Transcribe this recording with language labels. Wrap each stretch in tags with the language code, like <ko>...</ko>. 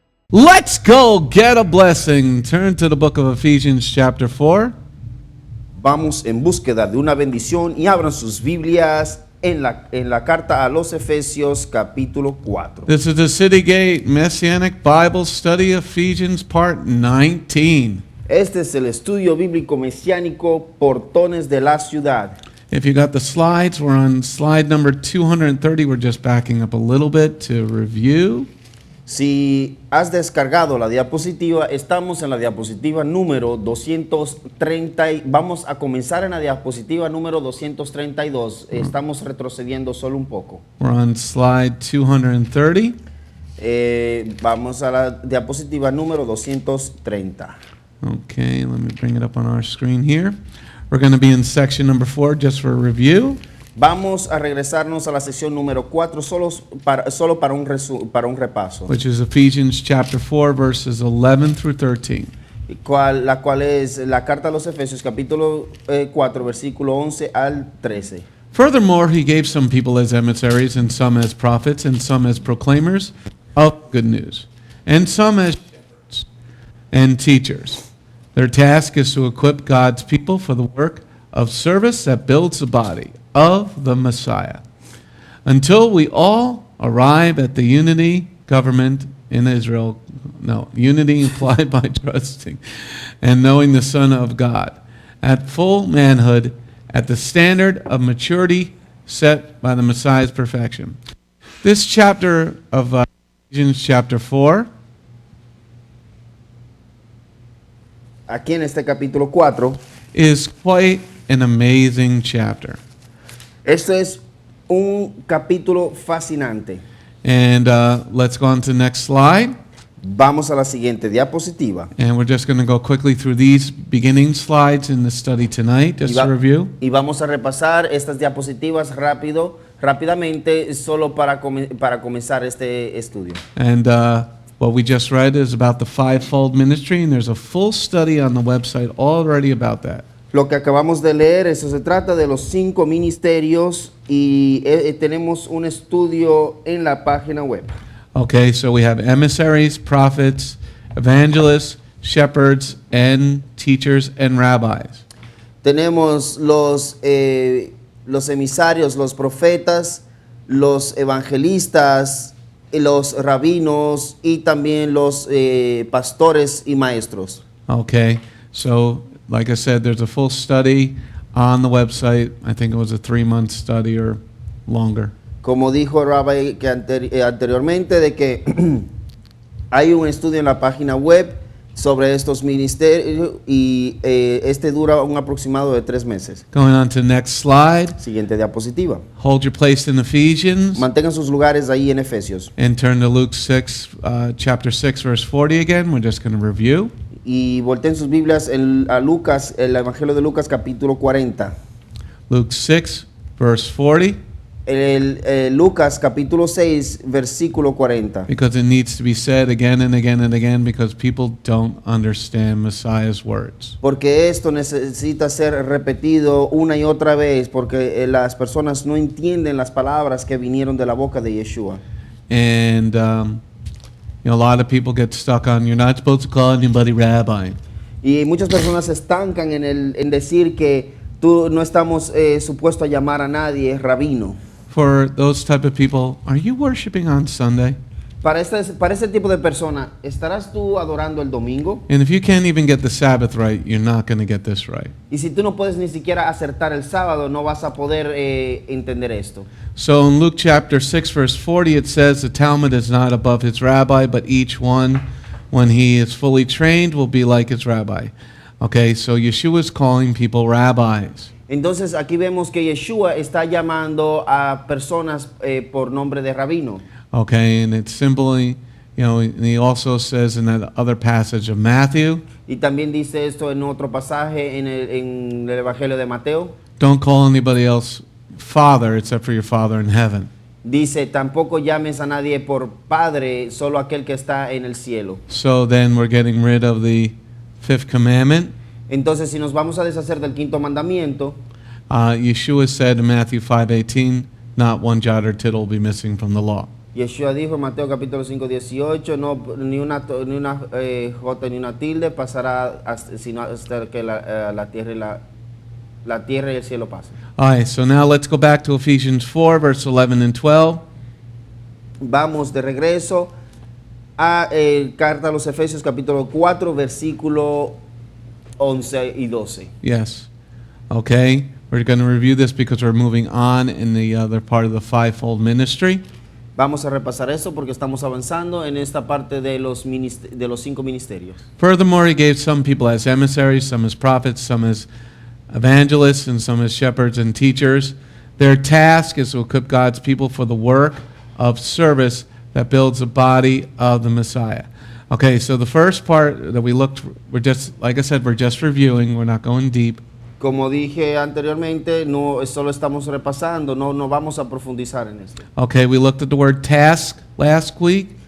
<en>Let's go get a blessing. Turn to the book of Ephesians chapter 4.</en> <es>Vamos en búsqueda de una bendición y abran sus Biblias en la carta a los Efesios capítulo 4.</es> <en>This is the City Gate Messianic Bible Study, Ephesians part 19.</en> <es>Este es el estudio bíblico mesiánico Portones de la Ciudad.</es> <en>If you got the slides, we're on slide number 230. We're just backing up a little bit to review.</en> <es>Si has descargado la diapositiva, estamos en la diapositiva número 230. Vamos a comenzar en la diapositiva número 232. Estamos retrocediendo solo un poco.</es> <en>We're on slide 230.</en> <es>Vamos a la diapositiva número 230.</es> <en>Okay, let me bring it up on our screen here. We're going to be in section number 4 just for a review.</en> <es>Vamos a regresarnos a la sección número 4 solo para un repaso.</es> <en>Which is Ephesians chapter 4 verses 11 through 13.</en> <es>La cual es la carta a los Efesios capítulo 4 versículo 11 al 13.</es> <en>Furthermore, he gave some people as emissaries, and some as prophets, and some as proclaimers of good news, and some as shepherds and teachers. Their task is to equip God's people for the work of service that builds the body of the Messiah, until we all arrive at the unity government in Israel. No, unity implied by trusting and knowing the Son of God, at full manhood, at the standard of maturity set by the Messiah's perfection. This chapter of Ephesians chapter 4,</en> <es>aquí en este capítulo 4,</es> <en>is quite an amazing chapter.</en> <es>Este es un capítulo fascinante.</es> <en>And let's go on to the next slide.</en> <es>Vamos a la siguiente diapositiva.</es> <en>And we're just going to go quickly through these beginning slides in the study tonight, just to review.</en> <es>Y vamos a repasar estas diapositivas rápidamente, solo para comenzar este estudio.</es> <en>And what we just read is about the fivefold ministry, and there's a full study on the website already about that.</en> <es>Lo que acabamos de leer, eso se trata de los 5 ministerios y tenemos un estudio en la página web.</es> <en>Okay, so we have emissaries, prophets, evangelists, shepherds, and teachers and rabbis.</en> <es>Tenemos los emisarios, los profetas, los evangelistas, los rabinos y también los pastores y maestros.</es> <en>Okay, so like I said, there's a full study on the website. I think it was a 3-month study or longer.</en> <es>Como dijo el Rabbi anteriormente, de que hay un estudio en la página web sobre estos ministerios y este dura un aproximado de 3 meses.</es> <en>Going on to the next slide.</en> <es>Siguiente diapositiva.</es> <en>Hold your place in Ephesians.</en> <es>Mantengan sus lugares ahí en Efesios.</es> <en>And turn to Luke 6, chapter 6, verse 40 again. We're just going to review.</en> <es>Y volteen sus Biblias a Lucas, el Evangelio de Lucas capítulo 40.</es> <en>Luke 6, verse 40.</en> <es>Lucas capítulo 6, versículo 40.</es> <en>Because it needs to be said again and again and again because people don't understand Messiah's words.</en> <es>Porque esto necesita ser repetido una y otra vez porque las personas no entienden las palabras que vinieron de la boca de Yeshua.</es> <en>And you know, a lot of people get stuck on you're not supposed to call anybody rabbi.</en> <es>Y muchas personas se estancan en decir que tú no estamos supuestos a llamar a nadie rabino.</es> <en>For those type of people, are you worshiping on Sunday?</en> <es>Para este tipo de persona, ¿estarás tú adorando el domingo?</es> <en>And if you can't even get the Sabbath right, you're not going to get this right.</en> <es>Y si tú no puedes ni siquiera acertar el sábado, no vas a poder entender esto.</es> <en>So in Luke chapter 6 verse 40 it says the Talmud is not above his rabbi, but each one when he is fully trained will be like his rabbi. Okay, so Yeshua is calling people rabbis.</en> <es>Entonces aquí vemos que Yeshua está llamando a personas por nombre de rabino.</es> <en>Okay, and it's simply, you know, and he also says in that other passage of Matthew,</en> <es>Y también dice esto en otro pasaje en el Evangelio de Mateo.</es> <en>don't call anybody else Father except for your Father in heaven.</en> <es>Dice, tampoco llames a nadie por padre, solo aquel que está en el cielo.</es> <en>So then we're getting rid of the fifth commandment.</en> <es>Entonces, si nos vamos a deshacer del quinto mandamiento,</es> <en>Yeshua said in Matthew 5:18, not one jot or tittle will be missing from the law.</en> <es>Yeshua dijo en Mateo capítulo 5, 18, no, ni una jota ni una tilde pasará sino hasta que la tierra y el cielo pasen.</es> <en>All right, so now let's go back to Ephesians 4, verse 11 and 12.</en> <es>Vamos de regreso a carta a los Efesios capítulo 4, versículo 11 y 12.</es> <en>Yes. Okay, we're going to review this because we're moving on in the other part of the fivefold ministry.</en> <es>Vamos a repasar eso porque estamos avanzando en esta parte de los 5 ministerios.</es> <en>Furthermore, he gave some people as emissaries, some as prophets, some as evangelists, and some as shepherds and teachers. Their task is to equip God's people for the work of service that builds the body of the Messiah. Okay, so the first part that we looked, we're just, like I said, we're just reviewing, we're not going deep.</en> <es>Como dije anteriormente, no solo estamos repasando, no vamos a profundizar en esto.</es> <en>Okay, we looked at the word task last week.</en>